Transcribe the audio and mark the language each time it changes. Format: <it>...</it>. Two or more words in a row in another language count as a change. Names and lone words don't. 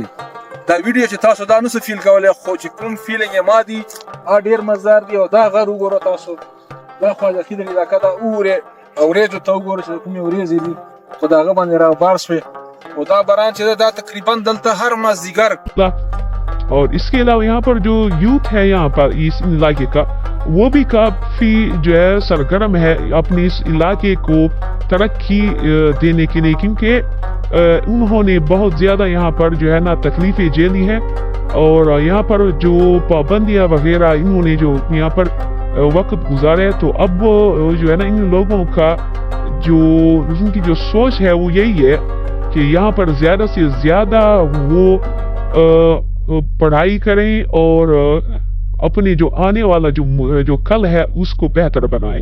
<ps>دا ویډیو چې تاسو دا نسو فیل کولی، خو چې کوم فیلنګ یې ما دي ډېر مزدار دي. او دا غر وګوره تاسو، دا خواجه خضر علاقه ده، وګورئ وریجو ته وګوره چې کومې وریځې دي خو د هغه باندې رابار شوې. او دا باران چې ده دا تقریبا دلته ہر مازدیګر.</ps> <ur>اور اس کے علاوہ یہاں پر جو یوتھ ہے یہاں پر اس علاقے کا، وہ بھی کافی جو ہے سرگرم ہے اپنے اس علاقے کو ترقی دینے کے لیے، کیونکہ انہوں نے بہت زیادہ یہاں پر جو ہے نا تکلیفیں جھیلی ہیں، اور یہاں پر جو پابندیاں وغیرہ انہوں نے جو یہاں پر وقت گزارا ہے، تو اب جو ہے نا ان لوگوں کا جو ان کی جو سوچ ہے وہ یہی ہے کہ یہاں پر زیادہ سے زیادہ وہ پڑھائی کریں اور اپنے جو آنے والا جو کل ہے اس کو بہتر بنائیں.</ur>